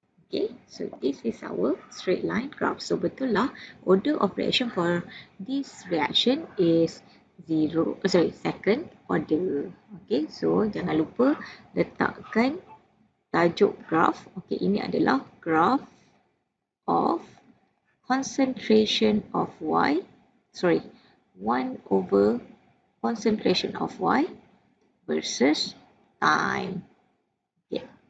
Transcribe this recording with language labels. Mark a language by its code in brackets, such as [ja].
[en] Okay, so this is our straight line graph. So [ms] betul lah, [en] order of reaction for this reaction is second order. [ms] Okay, so jangan lupa letakkan tajuk graph. [en] Okay, [ms] ini adalah [en] graph of concentration of Y. 1 over concentration of Y versus time. Okay.